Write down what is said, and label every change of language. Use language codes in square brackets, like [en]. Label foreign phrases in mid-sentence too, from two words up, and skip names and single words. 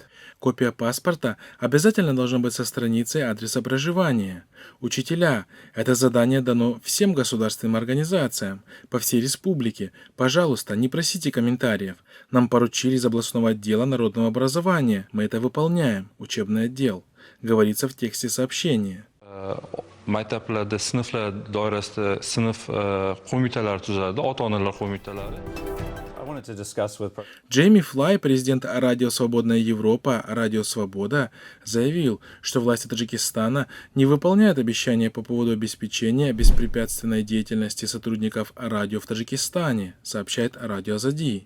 [ru] Копия паспорта обязательно должна быть со страницей адреса проживания. Учителя, это задание дано всем государственным организациям по всей республике. Пожалуйста, не просите комментариев. Нам поручили из областного отдела народного образования. Мы это выполняем. Учебный отдел. Говорится в тексте сообщения. [uz] Maktablarda, sinflar doirasida sinf qo'mitalari tuziladi, ota-onalar qo'mitalari. [ru] Джейми Флай, президент Радио Свободная Европа, Радио Свобода, заявил, что власти Таджикистана не выполняют обещания по поводу обеспечения беспрепятственной деятельности сотрудников радио в Таджикистане, сообщает Радио Азади.